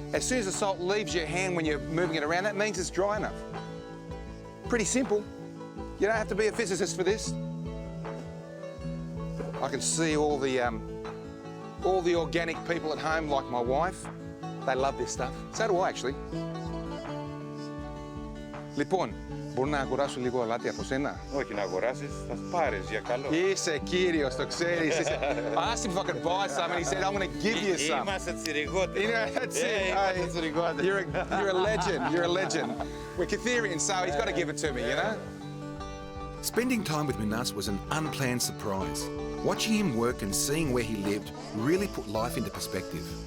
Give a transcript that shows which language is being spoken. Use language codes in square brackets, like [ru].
[en] as soon as the salt leaves your hand when you're moving it around, that means it's dry enough. Pretty simple. You don't have to be a physicist for this. I can see all the organic people at home, like my wife. They love this stuff. So do I, actually. [el] Λοιπόν, μπορώ να αγοράσω λίγο αλάτι από σένα? Όχι να αγοράσεις, θα πάρεις για καλό. Είσαι κύριος, το ξέρεις. [en] I asked him if I could buy some and he said, I'm going to give you some. [el] Είμαστε τσιριγότες. [en] That's it. [el] Είμαστε τσιριγότες. [en] You're a legend. You're a legend. We're Kythirian, so he's got to give it to me, you know? Spending time with Minas was an unplanned surprise. Watching him work and seeing where he lived really put life into perspective.